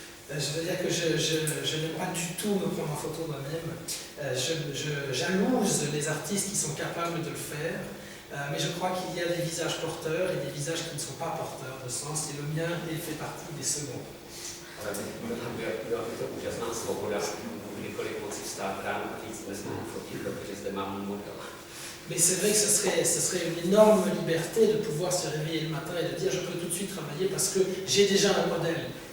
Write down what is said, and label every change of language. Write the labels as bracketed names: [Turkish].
[French] Je veux dire que je n'aime pas du tout me prendre en photo moi-même. Je jalouse les artistes qui sont capables de le faire, mais je crois qu'il y a des visages porteurs et des visages qui ne sont pas porteurs de sens, et le mien fait partie des seconds. [Czech] Ale byla by to úžasná svoboda, kdykoliv moci vstát ráno a říct, dnes mohu fotit, protože zde mám můj model. [French] Mais c'est vrai que ce serait une énorme liberté de pouvoir se réveiller le matin et de dire je peux tout de suite travailler parce que j'ai déjà un modèle.